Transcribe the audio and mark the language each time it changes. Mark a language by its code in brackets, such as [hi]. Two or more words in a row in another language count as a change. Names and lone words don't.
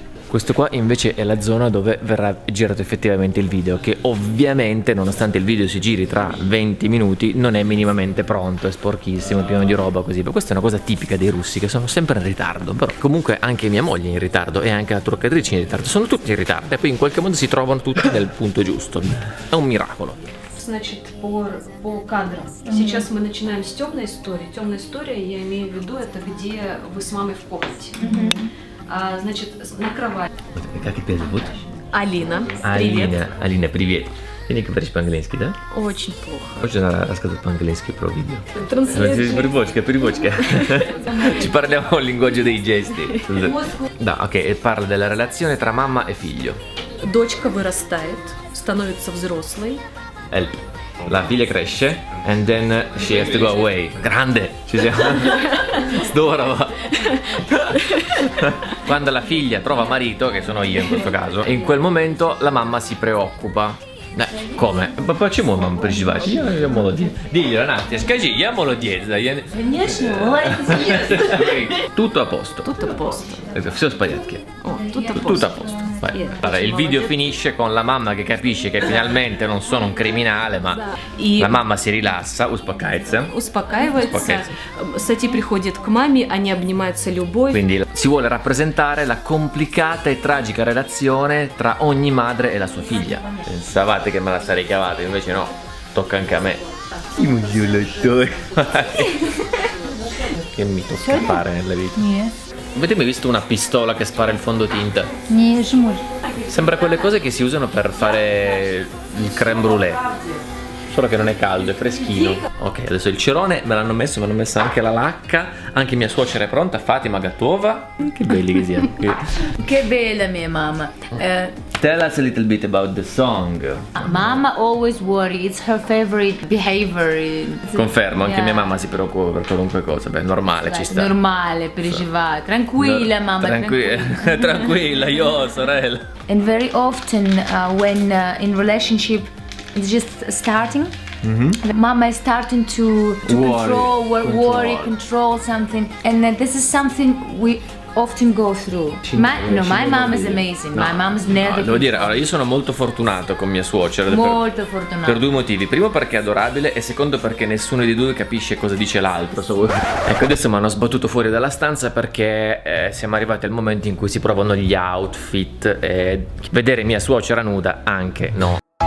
[it] Questo qua invece è la zona dove verrà girato effettivamente il video, che ovviamente, nonostante il video si giri tra 20 minuti, non è minimamente pronto, è sporchissimo, pieno di roba così. Ma questa è una cosa tipica dei russi, che sono sempre in ritardo. Però comunque anche mia moglie è in ritardo e anche la truccatrice è in ritardo, sono tutti in ritardo e poi in qualche modo si trovano tutti nel punto giusto. È un miracolo. [ru] Значит, по кадрам. Сейчас мы начинаем с темной истории. Темная история, я имею в виду, это где вы с мамой в комнате. Значит, на кровати. Как тебя зовут? Алина. Привет. Alina, привет. Ты не говоришь по-английски, да? Очень плохо. Хочешь рассказать по-английски про видео? Транслируй. Привычка. [it] Ci parliamo il linguaggio dei gesti. Da, ok, e parla della relazione tra mamma e figlio. [ru] Дочка вырастает, становится взрослой. [it] La figlia cresce [en] and then she has to go away. [it] Grande! Ci siamo. [ru] Zdorova. [it] Quando la figlia trova marito, che sono io in questo caso, in quel momento la mamma si preoccupa. Come? [ru] Почему мама переживает? Я молодец. Diglielo Nastia, скажи, я молодец. Конечно, молодец. [it] Tutto a posto. Tutto a posto. [ru] Все в порядке. [it] Tutto a Tutto posto. a posto. Vai. Allora, il video finisce con la mamma che capisce che finalmente non sono un criminale, ma la mamma si rilassa, [ru] uspokajается. Успокаивается. Сати приходит к маме, они обнимаются любовь. [it] Quindi si vuole rappresentare la complicata e tragica relazione tra ogni madre e la sua figlia. Pensavate che me la sarei cavata, invece no, tocca anche a me. Che mi tocca fare nella vita? Avete mai visto una pistola che spara il fondotinta? Sembra quelle cose che si usano per fare il crème brûlée. solo che non è caldo, è freschino. Ok, adesso il cerone me l'hanno messo, mi hanno messo anche la lacca, anche mia suocera è pronta, Fatima Gatova. Che belli che siamo. Che bella mia mamma. [en] Tell us a little bit about the song. Mama always worry, it's her favorite behavior. [it] Confermo, anche [en] Yeah. [it] mia mamma si preoccupa per qualunque cosa, beh, normale, ci sta. Normale, pergivare. Tranquilla, mamma, Tranquilla, tranquilla, io, sorella. [en] And very often when in relationship it's just starting, mama is starting to worry, control something, and this is something we often go through. My mom is amazing. My mom is never. [it] Devo dire, allora, io sono molto fortunato con mia suocera. Molto fortunato. Per due motivi. Primo perché è adorabile e secondo perché nessuno di due capisce cosa dice l'altro. Ecco, adesso mi hanno sbattuto fuori dalla stanza perché siamo arrivati al momento in cui si provano gli outfit e vedere mia suocera nuda anche no.